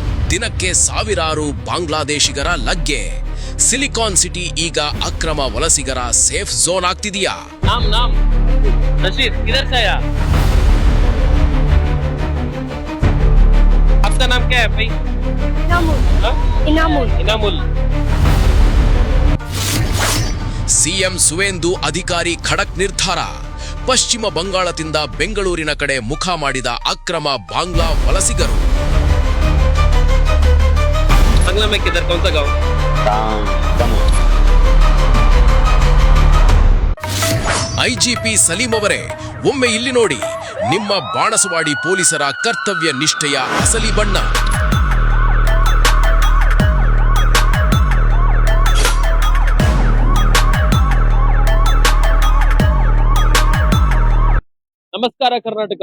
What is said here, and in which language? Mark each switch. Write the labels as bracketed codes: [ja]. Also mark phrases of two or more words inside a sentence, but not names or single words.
[kn] ದಿನಕ್ಕೆ ಸಾವಿರಾರು ಬಾಂಗ್ಲಾದೇಶಿಗರ ಲಗ್ಗೆ. ಸಿಲಿಕಾನ್ ಸಿಟಿ ಈಗ ಅಕ್ರಮ ವಲಸಿಗರ [en] safe zone [kn] ಆಗ್ತಿದೆಯಾ? [hi] नाम नाम रशीद किधर से आया? आपका नाम क्या है भाई? इनामुल। [kn] ಸಿಎಂ ಸುವೇಂದು ಅಧಿಕಾರಿ ಖಡಕ್ ನಿರ್ಧಾರ. ಪಶ್ಚಿಮ ಬಂಗಾಳದಿಂದ ಬೆಂಗಳೂರಿನ ಕಡೆ ಮುಖ ಮಾಡಿದ ಅಕ್ರಮ ಬಾಂಗ್ಲಾ ವಲಸಿಗರು. [hi] बांग्ला में किधर कौन सा गाँव? [kn] ಐಜಿಪಿ ಸಲೀಂ ಅವರೇ, ಒಮ್ಮೆ ಇಲ್ಲಿ ನೋಡಿ ನಿಮ್ಮ ಬಾಣಸವಾಡಿ ಪೊಲೀಸರ ಕರ್ತವ್ಯ ನಿಷ್ಠೆಯ ಅಸಲಿ ಬಣ್ಣ. ನಮಸ್ಕಾರ ಕರ್ನಾಟಕ.